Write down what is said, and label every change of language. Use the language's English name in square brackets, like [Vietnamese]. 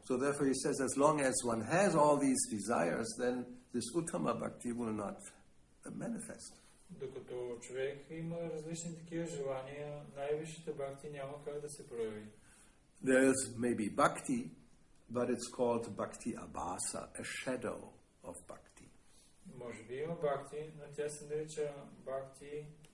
[English] So therefore he says, as long as one has all these desires, then this Uttama Bhakti will not manifest. [Bulgarian] Докато човек има различни такива желания, най-висшата бхакти няма как да се прояви. [English] There is maybe bhakti, but it's called bhakti abhasa, a shadow of bhakti. [Bulgarian] Може би има бхакти, но тя се нарича бхакти